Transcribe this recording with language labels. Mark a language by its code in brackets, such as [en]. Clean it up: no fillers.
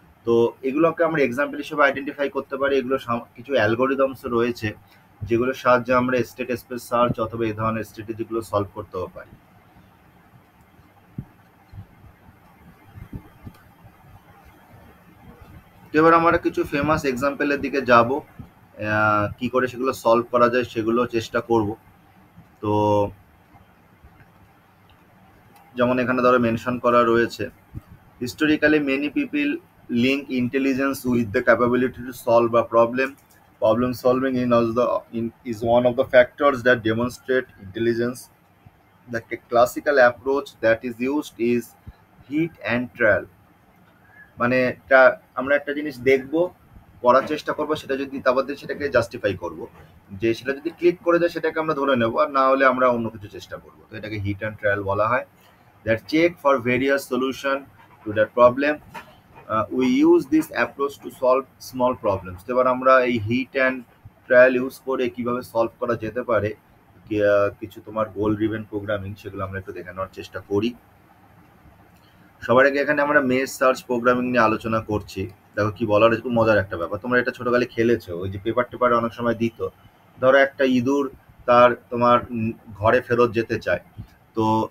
[bn] তো এগুলোকে আমরা এক্সাম্পল হিসেবে আইডেন্টিফাই করতে পারি। এগুলো কিছু অ্যালগোরিদমস রয়েছে যেগুলোর সাহায্যে আমরা স্টেট স্পেস সার্চ অথবা এই ধরনের স্ট্র্যাটেজিগুলো সলভ করতেও পারি। তো এবার আমরা কিছু ফেমাস এক্সাম্পলের দিকে যাব, কি করে সেগুলো সলভ করা যায় সেগুলো চেষ্টা করব। তো যেমন এখানে ধরো মেনশন করা রয়েছে, [en] historically many people link intelligence with the capability to solve a problem. Problem solving is one of the factors that demonstrate intelligence. The classical approach that is used is hit and trial. [bn] মানে আমরা একটা জিনিস দেখবো, করার চেষ্টা করবো, সেটা যদি তারপর সেটাকে জাস্টিফাই করব, যে সেটা যদি ক্লিক করে যায় সেটাকে আমরা ধরে নেবো, আর না হলে আমরা অন্য কিছু চেষ্টা করবো। তো এটাকে হিট অ্যান্ড ট্রায়াল বলা হয়। [en] That check for various solution to that problem. We use this approach to solve small problems. [bn] তো এবার আমরা এই হিট অ্যান্ড ট্রায়াল ইউজ করে কিভাবে সলভ করা যেতে পারে কিছু তোমার গোল ড্রিভেন প্রোগ্রামিং, সেগুলো আমরা একটু দেখে নেওয়ার চেষ্টা করি। সবার আগে এখানে আমরা মেশ সার্চ প্রোগ্রামিং নিয়ে আলোচনা করছি। দেখো কি বলার, খুব মজার একটা ব্যাপার। তোমরা এটা ছোটকালে খেলেছো, ওই যে পেপার টেপারে অনেক সময় দিত, ধরো একটা ইঁদুর তার তোমার ঘরে ফেরত যেতে চায়। তো